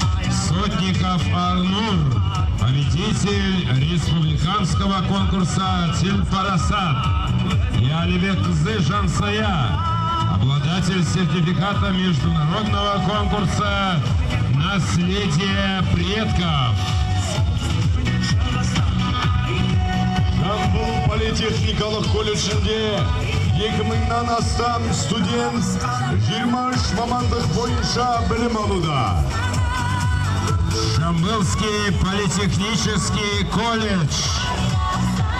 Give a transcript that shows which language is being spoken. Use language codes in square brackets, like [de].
[ru] Сотников Арнур, победитель республиканского конкурса Тильпарасат. И Алибекзы Жансая, обладатель сертификата международного конкурса «Наследие предков». [kk] Жамбыл политехникалық колледжінде 2000-нан астам студент 23 мамандық бойынша білім алуда. [ru] Жамбылский политехнический колледж.